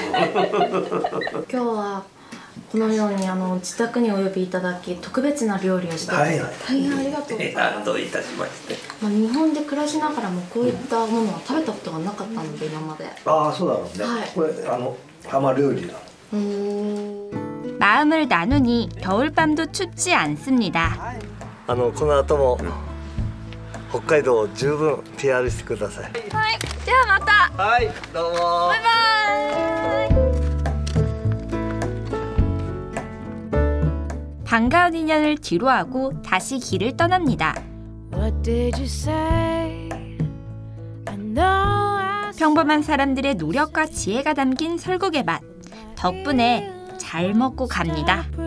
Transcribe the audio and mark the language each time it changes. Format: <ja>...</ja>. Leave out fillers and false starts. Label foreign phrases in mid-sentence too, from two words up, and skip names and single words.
<ja>今日はこのように自宅にお呼びいただき特別な料理をして大変ありがとうございます。どういたしまして。日本で暮らしながらもこういったものは食べたことがなかったので今まで。そうだろうね。これ浜料理だ。</ja> <ko>마음을 나누니 겨울밤도 춥지 않습니다.</ko> <ja>この後も北海道を十分 PR してください。はい、ではまた。はい、どうも。バイバイ。</ja> <ko>반가운 인연을 뒤로하고 다시 길을 떠납니다. 평범한 사람들의 노력과 지혜가 담긴 설국의 맛. 덕분에 잘 먹고 갑니다.</ko>